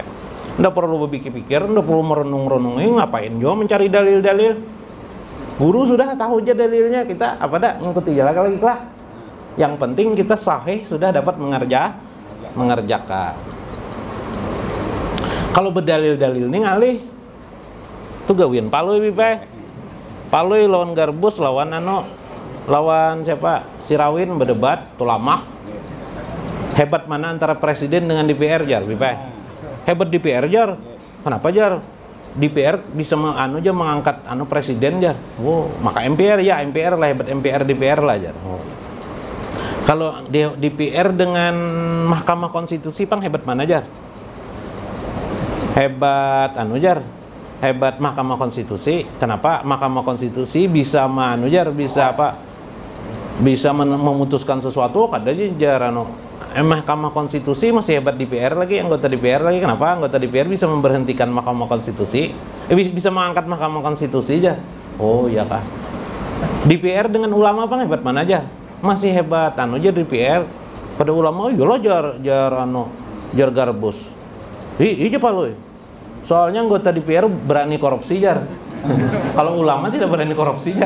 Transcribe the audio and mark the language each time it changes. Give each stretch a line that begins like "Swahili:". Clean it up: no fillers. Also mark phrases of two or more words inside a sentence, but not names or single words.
Indonesian: Nggak perlu berpikir-pikir, nggak perlu merenung-renung. Ngapain juga mencari dalil-dalil? Guru sudah tahu aja dalilnya, kita apa dah ngikuti jalan lagi lah. Yang penting kita sahih sudah dapat mengerjakan.
Banjar: Kalau berdalil-dalil ini ngalih itu gawian Palui bipe. Palui lawan Garbus lawan siapa? Sirawin berdebat tuh lama. Hebat mana antara presiden dengan DPR jar bipe? Hebat DPR jar. Kenapa jar? DPR bisa mengangkat presiden jar. Oh, maka MPR ya MPR lah, hebat MPR DPR lah jar. Oh. Kalau DPR dengan Mahkamah Konstitusi pang hebat mana jar? Hebat jar. Hebat Mahkamah Konstitusi. Kenapa Mahkamah Konstitusi bisa bisa memutuskan sesuatu kada jar Mahkamah Konstitusi masih hebat DPR lagi, anggota DPR lagi. Kenapa anggota DPR bisa memberhentikan Mahkamah Konstitusi? Bisa mengangkat Mahkamah Konstitusi aja. Oh iya kah? DPR dengan ulama apa hebat mana aja? Masih hebat jar DPR pada ulama. Iya loh jar Garbus. Iya Palui. Soalnya anggota DPR berani korupsi jar. Kalau ulama tidak berani korupsi jar.